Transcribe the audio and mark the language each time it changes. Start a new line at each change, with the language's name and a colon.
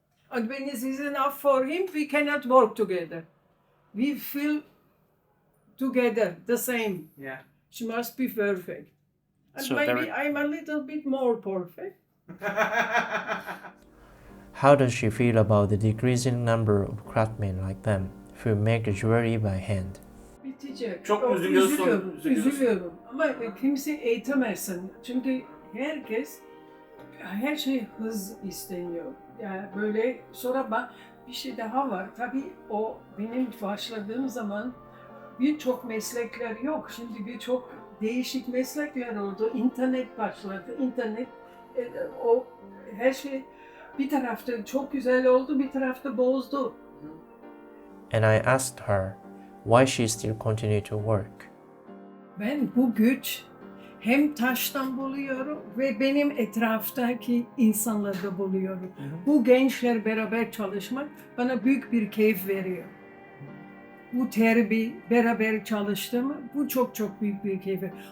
English: And when it is enough for him, we cannot work together. We feel together the same. Yeah. She must be perfect. And So maybe there- I'm a little bit more perfect. How does she feel about the decreasing number of craftsmen like them who make jewelry by hand?
Turkish: Bitecek. Çok üzülüyorsun, üzülüyorsun. Üzülüyorum. Ama kimse eğitemezsin. Çünkü herkes, her şey hız isteniyor. Yani böyle sonra bir şey daha var. Tabii o benim başladığım zaman birçok meslekler yok. Şimdi birçok değişik meslekler oldu. İnternet başladı. İnternet o her şey bir tarafta çok güzel oldu, bir tarafta bozdu.
English: And I asked her why she still continued to work.
Turkish: Ben bu güç hem taştan buluyorum ve benim etraftaki insanlarda buluyorum. Bu gençler beraber çalışmak bana büyük bir keyif veriyor. Bu terbiye beraber çalıştığımı bu çok büyük bir keyif veriyor.